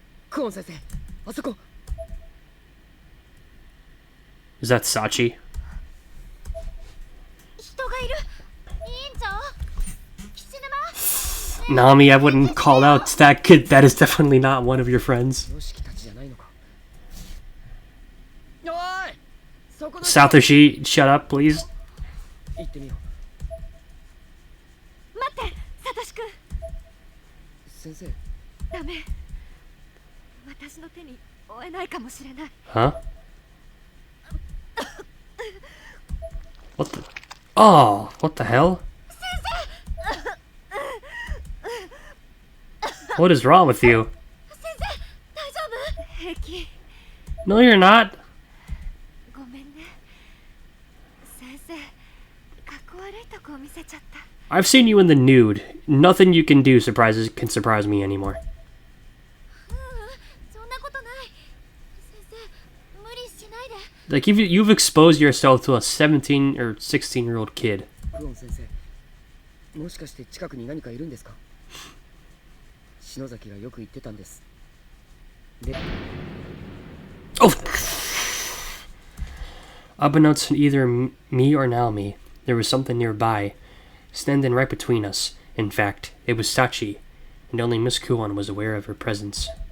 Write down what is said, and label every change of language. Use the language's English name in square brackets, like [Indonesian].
[Japanese] Kuon sensei, あそこ。 [English] Is that Sachi? [Japanese] 人がいる。委員長。岸沼。 [English] Nami, I wouldn't call out that kid. That is definitely not one of your friends. [Japanese] よしきたちじゃないのか。おい。そこだ。 [English] Satoshi, shut up, please. [Japanese] 行ってみよう。待って、サトシ君。先生。ダメ。私の手に負えないかもしれない。 Huh? [English] What the? Oh, what the hell? What is wrong with you? [Japanese] 先生、大丈夫？平気。 [English] No, you're not. [Japanese] ごめんね。先生、かっこ悪いとこを見せちゃった。 [English] I've seen you in the nude. Nothing you can do can surprise me anymore. [Japanese] そんなことない。先生、無理しないで。 [English] Like you've exposed yourself to a 17 or 16-year-old kid. [Japanese] クオン先生、もしかして近くに何かいるんですか？篠崎がよく言ってたんです。で、 Oh! [English] Unbeknownst to either me or Naomi, there was something nearby, standing right between us. In fact, it was Sachi, and only Miss Kuon was aware of her presence.